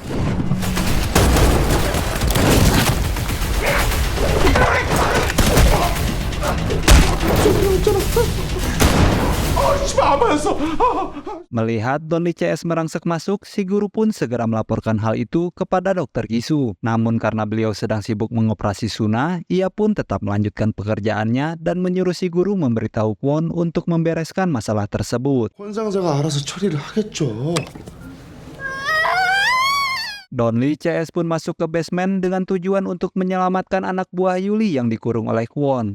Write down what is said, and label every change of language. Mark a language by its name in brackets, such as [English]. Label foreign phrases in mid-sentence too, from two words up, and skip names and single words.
[Indonesian] Melihat Donli CS merangsek masuk, si guru pun segera melaporkan hal itu kepada Dr. Gisu. Namun karena beliau sedang sibuk mengoperasi Suna, ia pun tetap melanjutkan pekerjaannya dan menyuruh si guru memberitahu Kwon untuk membereskan masalah tersebut. [Korean] 권상자가 알아서 처리를 하겠죠. [Indonesian] Donli CS pun masuk ke basement dengan tujuan untuk menyelamatkan anak buah Yuli yang dikurung oleh Kwon.